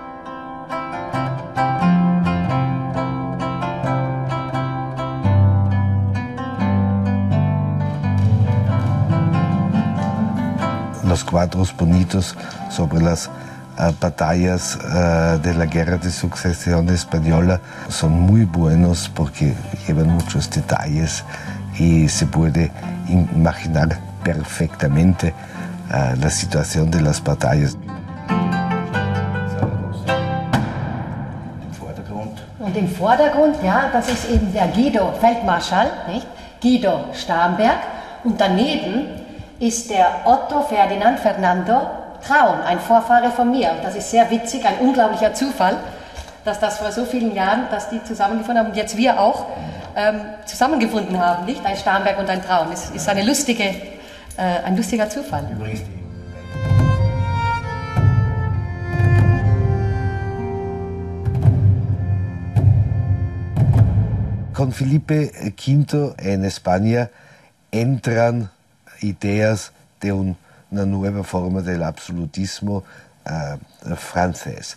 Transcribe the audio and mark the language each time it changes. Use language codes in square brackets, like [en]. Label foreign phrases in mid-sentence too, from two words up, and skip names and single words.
[es] Los cuadros bonitos sobre las batallas de la Guerra de Sucesión Española son muy buenos porque llevan muchos detalles y se puede imaginar perfectamente la situación de las batallas. [de] Und im Vordergrund, ja, das ist eben der Guido Feldmarschall, nicht? Guido Starhemberg, und daneben ist der Otto Ferdinand Fernando Traun, ein Vorfahre von mir. Das ist sehr witzig, ein unglaublicher Zufall, dass das vor so vielen Jahren, dass die zusammengefunden haben und jetzt wir auch zusammengefunden haben, nicht? Ein Starhemberg und ein Traun. Es ist ein lustiger Zufall. [es] Con Felipe V en España entran ideas de una nueva forma del absolutismo francés.